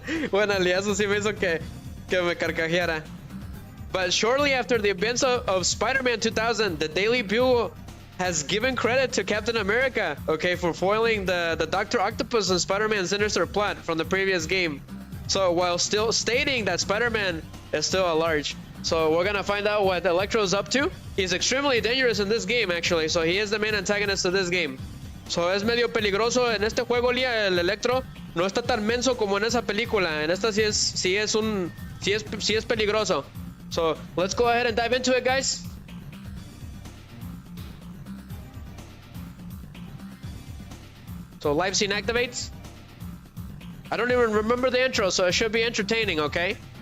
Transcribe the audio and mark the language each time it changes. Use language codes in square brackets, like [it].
[es] Bueno, Leah, eso sí me hizo que me carcajeara. [en] But shortly after the events of Spider-Man 2000, the Daily Bugle has given credit to Captain America, okay, for foiling the Dr. Octopus and Spider-Man sinister plot from the previous game. So while still stating that Spider-Man is still at large. So we're gonna find out what Electro's up to. He's extremely dangerous in this game, actually. So he is the main antagonist of this game. [es] So es medio peligroso en este juego, Lía. El Electro no está tan menso como en esa película. En esta sí es peligroso. [en] So let's go ahead and dive into it, guys. So live scene activates. I don't even remember the intro, so it should be entertaining, okay?